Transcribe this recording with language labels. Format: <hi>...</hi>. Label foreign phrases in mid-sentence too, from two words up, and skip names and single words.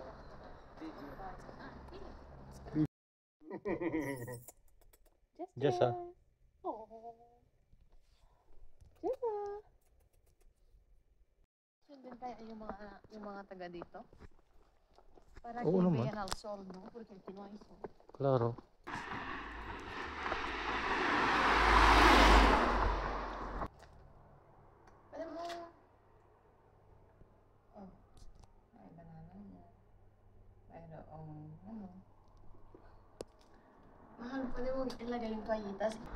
<tl>Jessa. Jessa. Sundin tayo yung mga taga dito.</tl> <es>Para</es> <tl>Oo</tl> <es>que</es> <tl>naman.</tl> <es>vean al sol, ¿no? Porque aquí no hay sol.</es> <tl>Klaro. Alam mo, ay banana niya. Mayroong, mahal, pwede mo ilagay yung toallitas.</tl>